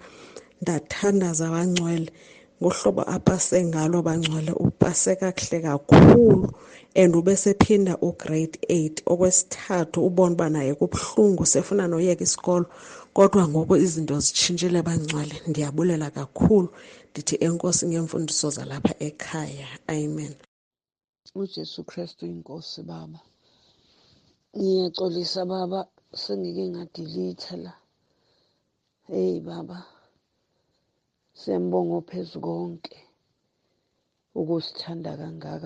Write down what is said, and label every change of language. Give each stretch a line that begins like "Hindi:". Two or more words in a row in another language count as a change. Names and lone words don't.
Xhosa: Ndathandaza kaNgcwele ngohlobo apase ngalo baNgcwele, upase kakuhle kakhulu and ubesephinda ugrade 8 okwesithathu, ubona uba naye kubuhlungu sefuna noyeka isikolo. Kodwa ngoku izinto zitshintshile baNgcwele, ndiyabulela kakhulu. Ndithi enkosi ngeemfundiso zalapha ekhaya, amen.
Zulu: uJesu Kristu inkosi baba. Ngiyaxolisa baba, sengike ngadilitha la. Hey baba, siyambonga ophezu konke ukusithanda kangaka.